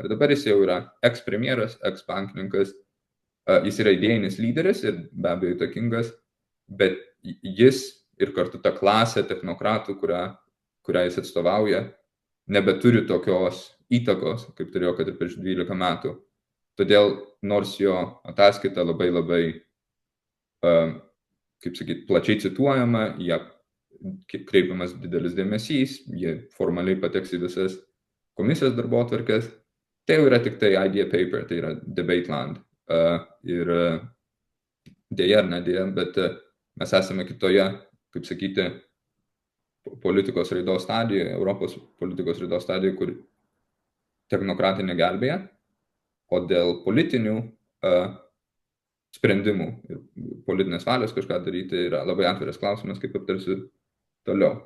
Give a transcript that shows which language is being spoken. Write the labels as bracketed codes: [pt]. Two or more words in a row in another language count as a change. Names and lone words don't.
[lt] Ir dabar jis jau yra eks-premjeras, eks-bankininkas, jis yra idėjinis lyderis ir be abejo įtakingas, bet jis ir kartu ta klasė technokratų, kurią jis atstovauja, nebeturi tokios įtakos, kaip turėjo kad ir prieš 12 metų. Todėl nors jo ataskaita labai, kaip sakyti, plačiai cituojama, ją kreipiamas didelis dėmesys, jie formaliai pateks į visas komisijos darbotvarkes, tai jau yra tik tai [en] idea paper, [lt] tai yra [en] debate land. [lt] Ir dėja ar nedėja, bet mes esame kitoje, kaip sakyti, politikos raidos stadijoje, Europos politikos raidos stadijoje, kur technokratai negelbėja, o dėl politinių sprendimų ir politinės valios kažką daryti yra labai atviras klausimas, kaip aptarsiu toliau.